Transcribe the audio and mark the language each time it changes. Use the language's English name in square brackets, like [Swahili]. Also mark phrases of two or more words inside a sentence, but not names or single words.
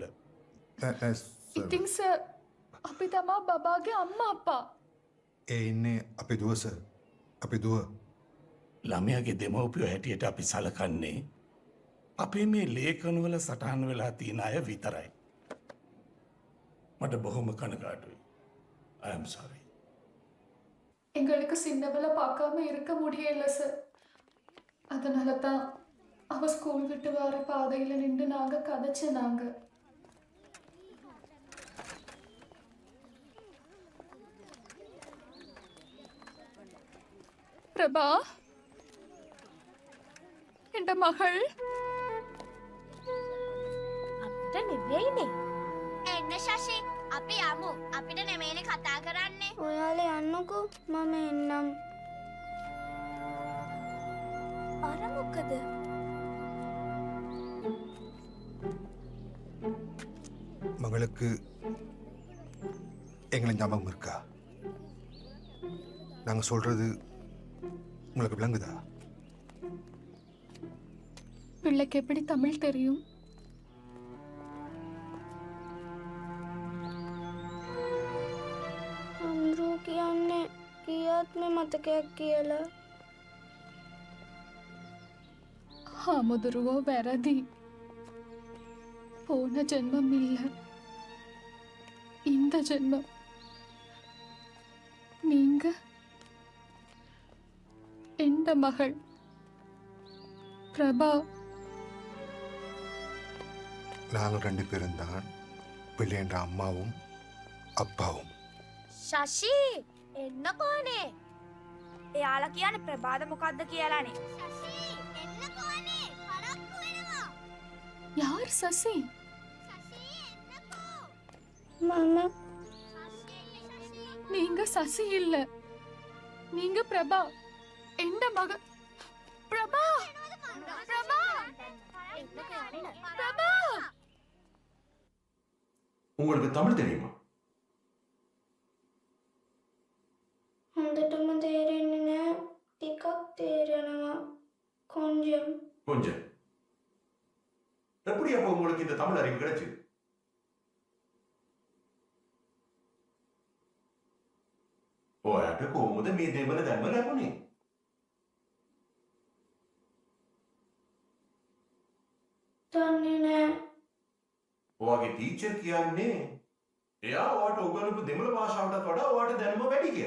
[Sinhala] ඉතින් සර් අපි තමා බබාගේ අම්මා අප්පා. ඒ ඉන්නේ අපි දුව සර්. අපි දුව. ළමයාගේ දෙමව්පියෝ හැටියට අපි සලකන්නේ අපේ මේ ලේඛනවල සටහන් වෙලා තියෙන අය විතරයි. මට බොහොම කනගාටුයි. [English] I am sorry. [Tamil] எங்களுக்கு சின்னவளை பார்க்காம இருக்க முடியல சார். அதனால தான் அவ ஸ்கூல் விட்டு வர பாதையில நின்று நாங்க கதைச்சனாங்க. பிரபா என்ற மகள் [Sinhala] අපිට නෙවෙයිනේ. එන්න ශෂි අපි යමු. අපිට නෙමෙයිනේ කතා කරන්නේ. ඔයාලා යන්නකෝ මම එන්නම්. අර මොකද? [Tamil] மகளுக்கு எங்களை ஞாபகம் இருக்கா? நாங்க சொல்றது உங்களுக்கு விளங்குதா? பிள்ளைக்கு எப்படி தமிழ் தெரியும்? [Sinhala] අන්ද්‍රෝ කියන්නේ කියාත්ම මතකයක් කියලා. හාමුදුරුවෝ වැරදි. [Tamil] போன ஜென்மம் இல்ல, இந்த ஜென்மம். நீங்க எந்த மகள் பிரபா. நாங்கள் 2 பேரும் தான் பிள்ளைன்ற அம்மாவும் அப்பாவும். [Sinhala] ශෂි එන්නකෝනේ. එයාලා කියන්නේ ප්‍රභාද මොකද්ද කියලානේ. ශෂි එන්නකෝනේ. පරක්කු වෙනවා. [Tamil] யார் சசி? [Sinhala] මම. [Tamil] நீங்க சசி இல்ல, நீங்க பிரபா. எந்த மக பிரபா. பிரபா பிரபா. உங்களுக்கு தமிழ் தெரியுமா? [Sinhala] හොඳටම තේරෙන්නේ නෑ. ටිකක් තේරෙනවා. [Tamil] கொஞ்சம். கொஞ்சம். எப்படி அப்போ உங்களுக்கு இந்த தமிழ் அறிவு கிடைச்சது? [Sinhala] ඔයාට කොහොමද මේ දෙවල දැන්ම ලැබුණේ? දන්නේ නෑ. ඔයාගේ ටීචර් කියන්නේ එයා ඔයාට උගන්වපු දෙමළ භාෂාවටත් වඩා ඔයාට දැනුම වැඩි කියලා.